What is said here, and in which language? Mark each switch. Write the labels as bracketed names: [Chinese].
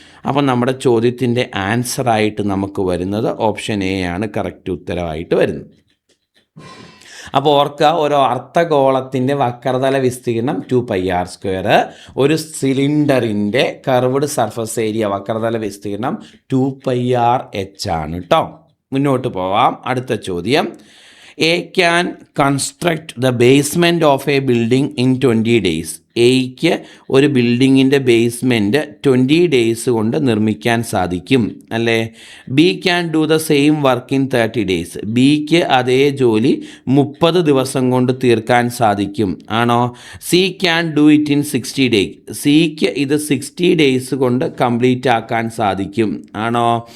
[Malayalam] അപ്പം നമ്മുടെ ചോദ്യത്തിൻ്റെ ആൻസറായിട്ട് നമുക്ക് വരുന്നത് ഓപ്ഷൻ എ ആണ് കറക്റ്റ് ഉത്തരവായിട്ട് വരുന്നത്. അപ്പോൾ ഓർക്കുക, ഓരോ അർദ്ധഗോളത്തിൻ്റെ വക്രതല വിസ്തീർണം 2πr², ഒരു സിലിണ്ടറിൻ്റെ കർവ്ഡ് സർഫസ് ഏരിയ വക്രതല വിസ്തീർണം 2πRh ആണ് കേട്ടോ. മുന്നോട്ട് പോവാം. അടുത്ത ചോദ്യം. [English] A can construct the basement of a building in 20 days. [Malayalam] എയ്ക്ക് ഒരു ബിൽഡിങ്ങിൻ്റെ ബേസ്മെൻറ്റ് 20 ഡേയ്സ് കൊണ്ട് നിർമ്മിക്കാൻ സാധിക്കും അല്ലേ. [English] B can do the same work in 30 days. [Malayalam] ബിക്ക് അതേ ജോലി 30 ദിവസം കൊണ്ട് തീർക്കാൻ സാധിക്കും, ആണോ? [English] C can do it in 60 days. [Malayalam] സിക്ക് ഇത് 60 days കൊണ്ട് കംപ്ലീറ്റ് ആക്കാൻ സാധിക്കും, ആണോ?